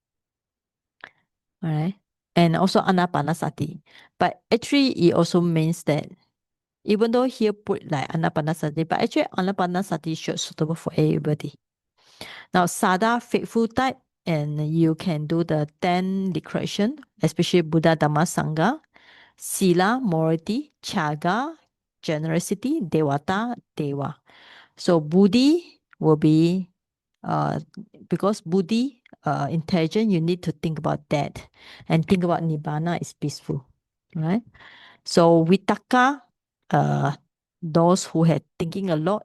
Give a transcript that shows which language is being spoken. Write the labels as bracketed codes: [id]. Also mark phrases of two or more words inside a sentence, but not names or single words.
[en] All right. And also anapanasati. But actually, it also means that even though here put like anapanasati, but actually anapanasati should suitable for everybody. Now, sada, faithful type, and you can do the 10 declaration, especially Buddha, Dhamma, Sangha, sila, morality, chaga, generosity, devata, deva. So buddhi will be, because buddhi, intelligent, you need to think about that, and think about nibbana is peaceful, right? So vitaka, those who had thinking a lot.